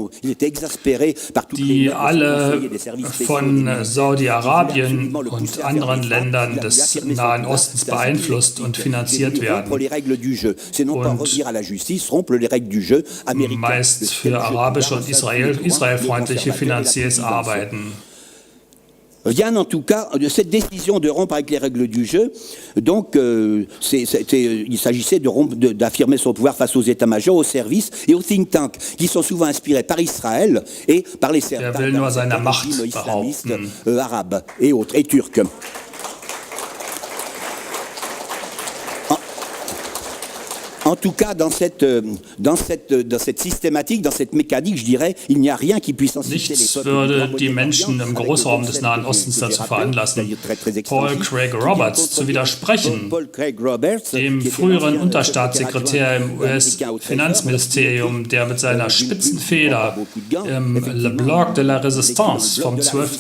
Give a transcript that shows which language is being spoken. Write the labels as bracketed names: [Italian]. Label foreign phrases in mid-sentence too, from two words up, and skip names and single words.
[German] die alle von Saudi-Arabien und anderen Ländern des Nahen Ostens beeinflusst und finanziert werden und meist für arabische und israelfreundliche Finanziers arbeiten. [French] Rien en tout cas de cette décision de rompre avec les règles du jeu. Donc, il s'agissait d'affirmer son pouvoir face aux états-majors, aux services et aux [English] think tanks, [French] qui sont souvent inspirés par Israël et par les islamistes arabes et autres, et turcs. En tout cas, dans cette systématique, dans cette mécanique, je dirais, il n'y a rien qui puisse inciter [German] Nichts würde die Menschen im Großraum des Nahen Ostens dazu veranlassen, Paul Craig Roberts zu widersprechen, dem früheren Unterstaatssekretär im US-Finanzministerium, der mit seiner spitzen Feder im Le Blog de la Résistance vom 12.